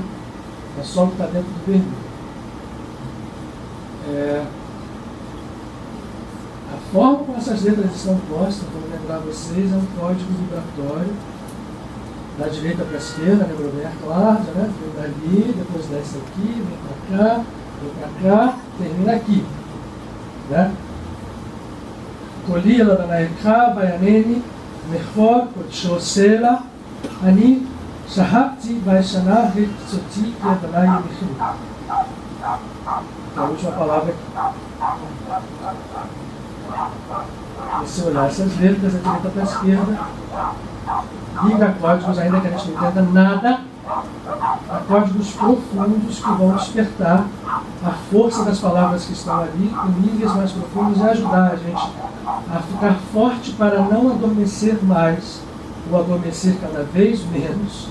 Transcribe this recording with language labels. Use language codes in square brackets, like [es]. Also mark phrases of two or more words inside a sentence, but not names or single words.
[pt] É só o que está dentro do vermelho. A forma como essas letras estão postas, vou lembrar vocês, é um código vibratório da direita para a esquerda, lembrou bem a Cláudia, né? Vem dali, depois desce aqui, vem para cá, termina aqui, né? Kolila Danaekha, Bayaneni, Mechor, Kotshosela, Ani, Shahapti, Vaishana, Ritsoti, Yadanai, Mechim. É a última palavra aqui. E se olhar essas letras da direita para a esquerda, liga códigos, ainda que a gente não entenda nada, a códigos profundos que vão despertar a força das palavras que estão ali em níveis mais profundos e ajudar a gente a ficar forte para não adormecer mais, ou adormecer cada vez menos.